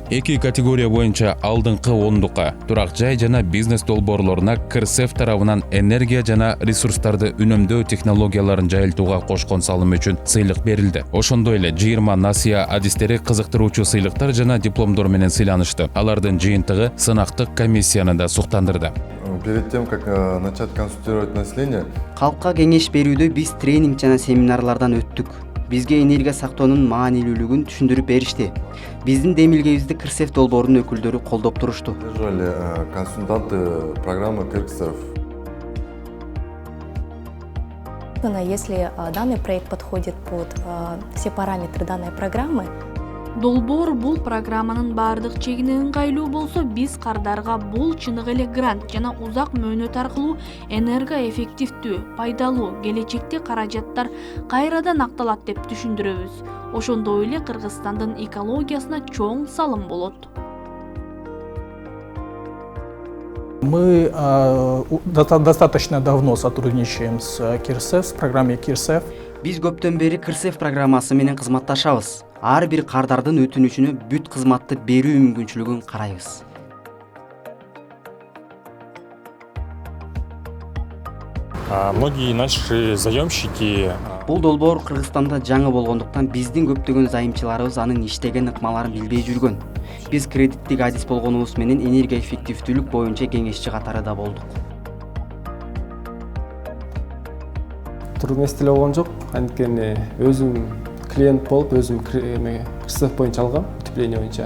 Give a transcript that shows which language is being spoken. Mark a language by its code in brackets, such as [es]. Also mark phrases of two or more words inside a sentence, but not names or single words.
[ky] Эки категория боюнча алдыңкы ондукка турак жай жана бизнес долбоорлоруна КРСФ тарабынан энергия жана ресурстарды үнөмдөө технологияларын жайылтууга кошкон салым үчүн сыйлык берилди. Ошондой эле 20 насыя адистери кызыктыруучу сыйлыктар жана дипломдор менен сыйланышты. Алардын жыйынтыгы сынактык комиссияны да суктандырды. [ru] Перед тем, как начать консультировать население, [ky] Калкка кеңеш берүүдө биз тренинг жана семинарлардан өттүк. Бизге энергия сактоонун маанилүүлүгүн түшүндүрүп беришти. Биздин демилгебизди КРСФ долбоорунун өкүлдөрү колдоп турушту. [ru] поддерживали консультанты программы КРСФ. Если данный проект подходит под все параметры данной программы, [ky] Долбоор бул программанын баардык чегине ыңгайлуу болсо, биз кардарга бул чыныгы эле грант жана узак мөөнөт аркылуу энергоэффективдүү, пайдалуу, келечекте каражаттар кайрадан акталат деп түшүндүрөбүз. Ошондой эле Кыргызстандын экологиясына чоң салым болот. [ru] Мы достаточно давно сотрудничаем с КРСФ, с программой КРСФ. [ky] Биз көптөн бери КРСФ программасы менен кызматташабыз. Ар бир кардардын өтүнүчүнө бүт кызматты берүү мүмкүнчүлүгүн карайбыз. [ru] Многие наши заемщики [ky] Бул долбоор Кыргызстанда жаңы болгондуктан биздин көптөгөн зайымчыларыбыз анын иштеген ыкмаларын билбей жүргөн. Биз кредиттик адис болгонубуз менен энергия эффективдүүлүк боюнча кеңешчи катары да болдук. Трудность болгон жок, анткени өзүм клиент болуп, өзүм КРСФ боюнча алгам, утепление боюнча.